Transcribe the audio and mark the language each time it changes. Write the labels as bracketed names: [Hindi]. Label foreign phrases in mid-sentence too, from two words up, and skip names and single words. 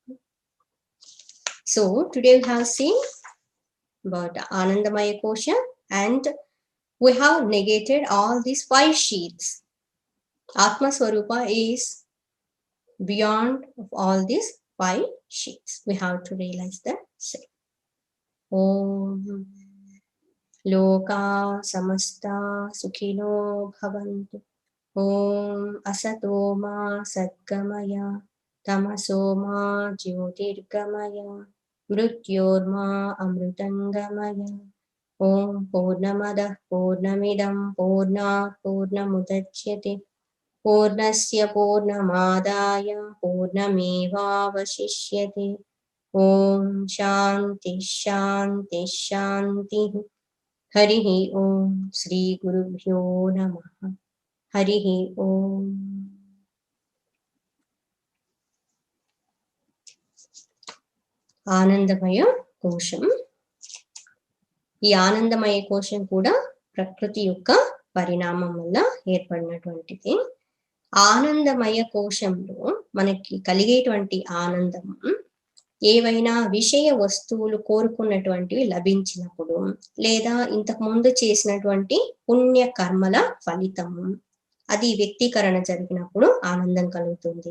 [English] So today we have seen about [Sanskrit] आनन्दमय कोश, [English] and we have negated all these 5 sheets. [Sanskrit] आत्म स्वरूप [English] is beyond of all these 5 sheets. We have to realize that. Say, [Sanskrit] ॐ लोका समस्ता सुखिनो भवन्तु. ॐ असतो मा सद्गमय तमसो मा ज्योतिर्गमय मृत्योर्मा अमृतङ्गमय. ॐ पूर्णमदः पूर्णमिदं पूर्णात् पूर्णमुदच्यते पूर्णस्य पूर्णमादाय पूर्णमेवावशिष्यते. ॐ शान्तिः शान्तिः शान्तिः. हरिः ॐ श्री गुरुभ्यो नमः. हरिः ॐ. [Telugu] ఆనందమయ కోశం. ఈ ఆనందమయ కోశం కూడా ప్రకృతి యొక్క పరిణామం వల్ల ఏర్పడినటువంటిది. ఆనందమయ కోశంలో మనకి కలిగేటువంటి ఆనందం ఏవైనా విషయ వస్తువులు కోరుకున్నటువంటివి లభించినప్పుడు, లేదా ఇంతకు ముందు చేసినటువంటి పుణ్య కర్మల ఫలితము, అది వ్యక్తీకరణ జరిగినప్పుడు ఆనందం కలుగుతుంది.